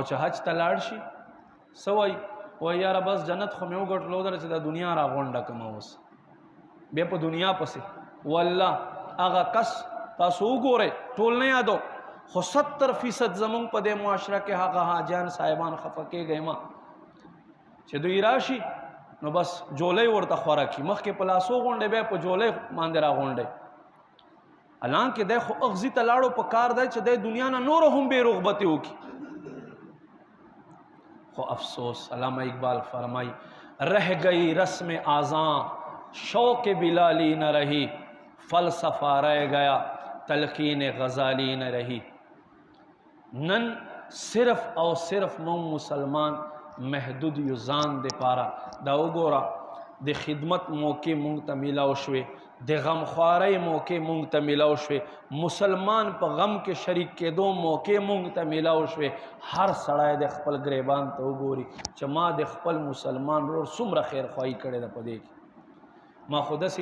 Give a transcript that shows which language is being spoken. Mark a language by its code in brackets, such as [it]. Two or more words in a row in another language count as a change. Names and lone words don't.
[ps] چې حج ته لاړ شي څه وایي وایي یاره بس جنت خو مې وګټلو در چې د دنیا راغونډه کړم اوس بیا په دنیا پسې والله هغه کس تاسو وګورئ ټول نه یادو خو 70% زمونږ په دې معاشره کې هغه حاجیان صاحبان خفه کېږئ ما چې دوی راشي نو بس جولۍ ورته خوره کړي مخکې په لاسو غونډې بیا په جولۍ باندې راغونډئ حالانکه دی خو اغزي ته لاړو په کار دی چې دی دنیا نه نور هم بې رغبتې وکړي [ur] خو افسوس علامہ اقبال فرمائی رہ گئی رسم آزاں شوق بلالی نہ رہی فلسفہ رہ گیا تلقین غزالی نہ رہی [ps] نن صرف او صرف مون مسلمان محدود یو ځان د پاره دا وګوره د خدمت موقع مونږ ته میلاو شوې د غمخوارۍ موقع مونږ ته میلاو شوې مسلمان په غم کې شریک کېدو موقع مونږ ته میلاو شوې هر سړی د خپل ګریبان ته وګوري چې ما د خپل مسلمان ورور څومره خیرخواهي کړې ده په دې کې ما خو داسې